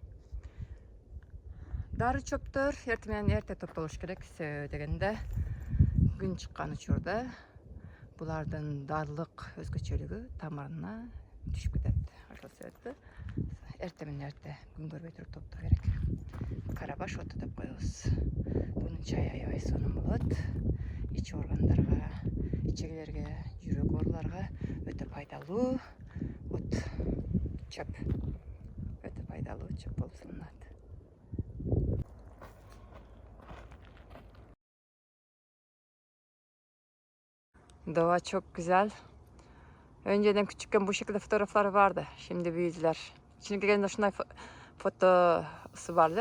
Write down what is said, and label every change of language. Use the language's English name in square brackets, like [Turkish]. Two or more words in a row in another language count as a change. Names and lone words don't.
[Kyrgyz] Дары чөптөр эртең менен эрте топтолуш керек, себеби дегенде күн чыккан учурда булардын дарылык өзгөчөлүгү тамырына түшүп кетет. Ошол себептен эрте менен эрте күн көрбөй туруп топтоо керек. Карабаш оту деп коебуз. Бунун чайы аябай сонун болот. Ич органдарга, ичегилерге, жүрөк ооруларга өтө пайдалуу от чөп. Өтө пайдалуу чөп болуп саналат. [Turkish] Doğa çok güzel. Önceden küçükken bu şekilde fotoğrafları vardı. Şimdi büyüdüler. Şimdi geldiğinde şunday fotosu vardı.